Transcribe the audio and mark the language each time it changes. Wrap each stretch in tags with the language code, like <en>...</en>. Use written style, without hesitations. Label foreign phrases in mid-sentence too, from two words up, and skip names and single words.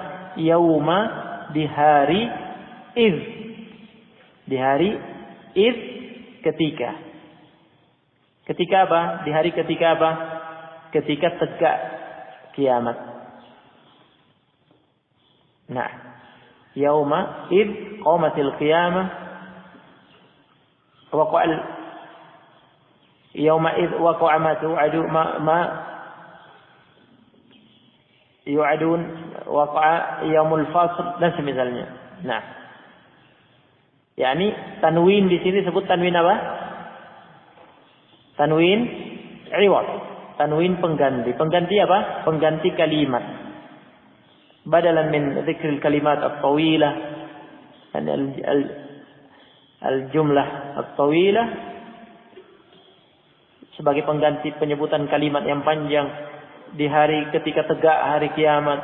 <id>Yauma di hari iz. Di hari iz, ketika. Ketika apa? Di hari ketika apa? Ketika tegak kiamat. Nah,</id> <ar>يومئذ قامت القيامة وقع اليوم إذ وقع ما توعدون ما يوعدون وقع يوم الفصل,</ar> <id>dan semisalnya. Nah, yakni tanwin di sini sebut tanwin apa? Tanwin iwad. Tanwin pengganti. Pengganti apa? Pengganti kalimat.</id> <ar>بدلا من ذكر الكلمة الطويلة الجملة الطويلة,</ar> <id>al-jumlah at-tawilah, sebagai pengganti penyebutan kalimat yang panjang di hari ketika tegak hari kiamat.</id>